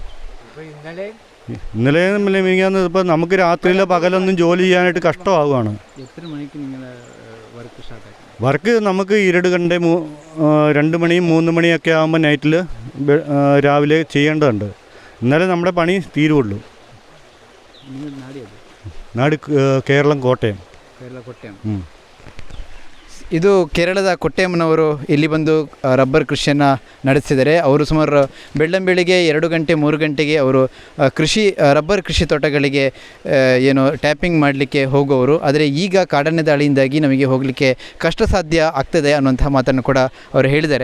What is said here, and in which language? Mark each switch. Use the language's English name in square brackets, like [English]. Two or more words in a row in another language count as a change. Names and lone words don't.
[Malayalam] ഇന്നലെ മിനിങ്ങാന്ന് ഇപ്പോൾ നമുക്ക് രാത്രിയിലെ പകലൊന്നും ജോലി ചെയ്യാനായിട്ട് കഷ്ടമാകുവാണ്. വർക്ക് നമുക്ക് 2 ഗಂಟೆ 2 മണി 3 മണിയൊക്കെ ആകുമ്പോൾ നൈറ്റിൽ രാവിലെ ചെയ്യേണ്ടതുണ്ട്. ഇന്നലെ നമ്മുടെ പണി തീരുള്ളൂ. നാട് കേരളം കോട്ടയം. [Kannada] ಇದು ಕೇರಳದ ಕೊಟ್ಟೆಮ್ಮನವರು ಇಲ್ಲಿ ಬಂದು ರಬ್ಬರ್ ಕೃಷಿಯನ್ನು ನಡೆಸಿದ್ದಾರೆ. ಅವರು ಸುಮಾರು ಬೆಳ್ಳಂಬೆಳಿಗ್ಗೆ 2 ಗಂಟೆ 3 ಗಂಟೆಗೆ ಅವರು ರಬ್ಬರ್ ಕೃಷಿ ತೋಟಗಳಿಗೆ ಏನು ಟ್ಯಾಪಿಂಗ್ ಮಾಡಲಿಕ್ಕೆ ಹೋಗುವವರು. ಆದರೆ ಈಗ ಕಾಡಾನೆ ದಾಳಿಯಿಂದಾಗಿ ನಮಗೆ ಹೋಗಲಿಕ್ಕೆ ಕಷ್ಟ ಸಾಧ್ಯ ಆಗ್ತದೆ ಅನ್ನುವಂತಹ ಮಾತನ್ನು ಕೂಡ ಅವರು ಹೇಳಿದ್ದಾರೆ.